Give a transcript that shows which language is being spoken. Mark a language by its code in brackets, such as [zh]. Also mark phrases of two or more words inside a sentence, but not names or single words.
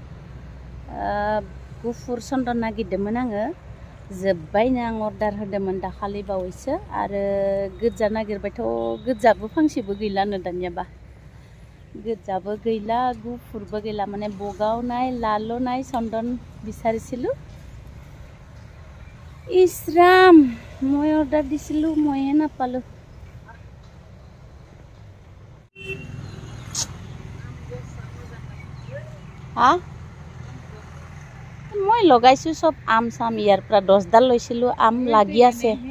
[brx] गुफुर चन्दन नागिरदोंमोन आङो जोब्बायनो आं अर्डार होदोंमोन दाखालि बावैसो आरो गोजा नागिरबायथ' गोजाबो फांसेबो गैलानो दानियाबा गोजाबो गैला गुफुरबो गैला माने बगावनाय लाल'नाय चन्दन [as] বিচাৰিছিলো ইছৰাম মই অৰ্ডাৰ দিছিলো ময়ে নাপালো হা মই লগাইছো সব আম চাম ইয়াৰ পৰা 10 ডাল লৈছিলো আম লাগি আছে